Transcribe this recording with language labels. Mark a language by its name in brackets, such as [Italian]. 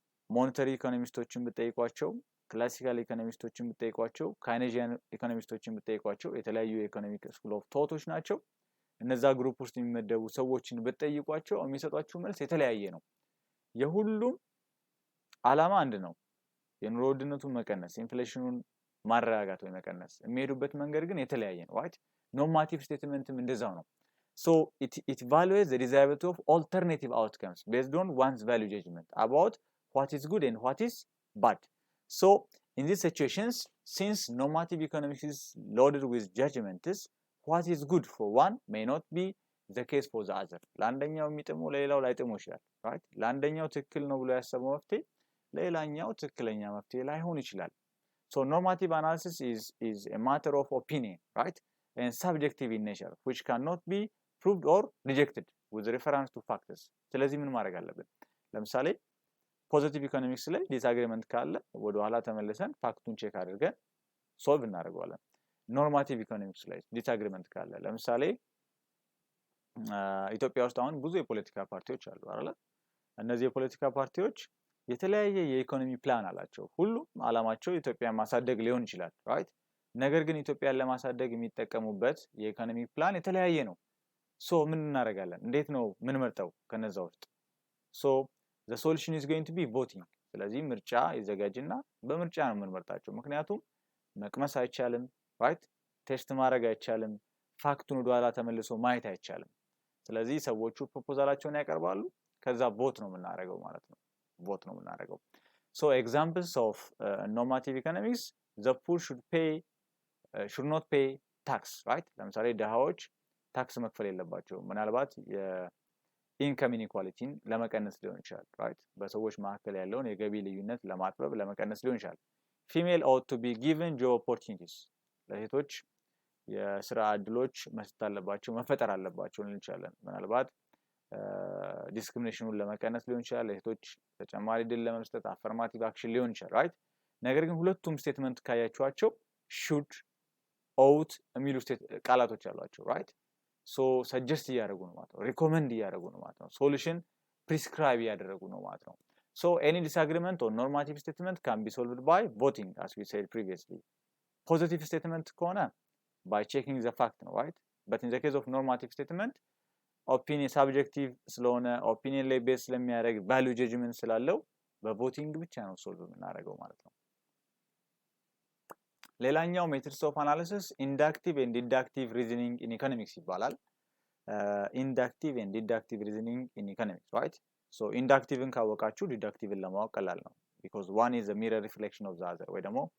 [Amharic] ሞኔታሪ ኢኮኖሚስቶችን ብትጠይቋቸው፣ ክላሲካል ኢኮኖሚስቶችን ብትጠይቋቸው፣ ካይኔዥያን ኢኮኖሚስቶችን ብትጠይቋቸው የተለያዩ የኢኮኖሚክ ስኩል ኦፍ ቶቶች ናቸው። እነዛ ግሩፕ ውስጥ የሚመደቡ ሰዎችን ብትጠይቋቸው የሚሰጧችሁ መልስ የተለያየ ነው። የሁሉም ዓላማ አንድ ነው። የኑሮ ውድነቱን መቀነስ፣ ኢንፍሌሽኑን ማረጋጋት ወይ መቀነስ። የሚሄዱበት መንገድ ግን የተለያየ ነው። right? ኖርማቲቭ ስቴትመንትም እንደዛው ነው። [English] so it evaluates the desirability of alternative outcomes based on one's value judgment about what is good and what is bad. So in these situations, since normative economics is loaded with judgments, what is good for one may not be the case for the other. [Amharic] ለአንደኛው የሚጥመው ለሌላው ላይጥመው ይችላል። right? ለአንደኛው ትክክል ነው ብሎ ያሰበው መፍትሄ ለሌላኛው ትክክለኛ መፍትሄ ላይሆን ይችላል። [English] So normative analysis is a matter of opinion, right? And subjective in nature, which cannot be proved or rejected with reference to factors. [Amharic] ስለዚህ ምን ማድረግ አለብን? ለምሳሌ ፖዚቲቭ ኢኮኖሚክስ ላይ ዲስአግሪመንት ካለ ወደ ኋላ ተመልሰን ፋክቱን ቼክ አድርገን ሶልቭ እናደርገዋለን። ኖርማቲቭ ኢኮኖሚክስ ላይ ዲስአግሪመንት ካለ ለምሳሌ ኢትዮጵያ ውስጥ አሁን ብዙ የፖለቲካ ፓርቲዎች አሉ አይደል? እነዚህ የፖለቲካ ፓርቲዎች የተለያየ የኢኮኖሚ ፕላን አላቸው። ሁሉም ዓላማቸው ኢትዮጵያን ማሳደግ ሊሆን ይችላል። right? ነገር ግን ኢትዮጵያን ለማሳደግ የሚጠቀሙበት የኢኮኖሚ ፕላን የተለያየ ነው። ሶ ምን እናደርጋለን? እንዴት ነው ምን መርጠው ከነዛ ውስጥ? [English] ሶ the solution is going to be voting. [Amharic] ስለዚህ ምርጫ ይዘጋጅና በምርጫ ነው የምንመርጣቸው። ምክንያቱም መቅመስ አይቻልም፣ right? ቴስት ማድረግ አይቻልም፣ ፋክቱን ወደ ኋላ ተመልሶ ማየት አይቻልም። ስለዚህ ሰዎቹ ፕሮፖዛላቸውን ያቀርባሉ፣ ከዛ ቮት ነው የምናደርገው ማለት ነው። vote ነው የምናደርገው። [English] So examples of normative economics, the poor should not pay tax, right? [Amharic] ለምሳሌ ድሃዎች ታክስ መክፈል የለባቸውም። ምናልባት የኢንካም ኢንኢኳሊቲን ለመቀነስ ሊሆን ይችላል። right? በሰዎች መካከል ያለውን የገቢ ልዩነት ለማጥበብ ለመቀነስ ሊሆን ይችላል። [English] female ought to be given job opportunities. [Amharic] ለሴቶች የስራ እድሎች መስጠት አለባቸው፣ መፈጠር አለባቸው እንችላለን። ምናልባት ዲስክሪሚኔሽኑን ለመቀነስ ሊሆን ይችላል። ለሴቶች ተጨማሪ ድል ለመስጠት አፈርማቲቭ አክሽን ሊሆን ይችላል። right? ነገር ግን ሁለቱም ስቴትመንት ካያችኋቸው should ought የሚሉ ቃላቶች አሏቸው። right? [English] so suggest [Amharic] እያደረጉ ነው ማለት ነው። [English] recommend እያደረጉ ነው ማለት ነው። solution prescribe እያደረጉ ነው ማለት ነው። so any disagreement on normative statement can be solved by voting, as we said previously. positive statement [Amharic] ከሆነ [English] by checking the fact ነው። right? but in the case of normative statement [Amharic] ኦፒኒየን ሳብጀክቲቭ ስለሆነ ኦፒኒየን ላይ ቤዝ ስለሚያደርግ ቫልዩ ጀጅመንት ስላለው በቮቲንግ ብቻ ነው ሶልቭ የምናደርገው ማለት ነው። ሌላኛው ሜትድስ ኦፍ አናሊሲስ ኢንዳክቲቭ ኤንድ ዲዳክቲቭ ሪዝኒንግ ኢን ኢኮኖሚክስ ይባላል። ኢንዳክቲቭ ኤንድ ዲዳክቲቭ ሪዝኒንግ ኢን ኢኮኖሚክስ ራይት። ሶ ኢንዳክቲቭን ካወቃችሁ ዲዳክቲቭን ለማወቅ ቀላል ነው። [English] ቢኮዝ ዋን ኢዝ a mirror reflection of the other [Amharic] ወይ ደግሞ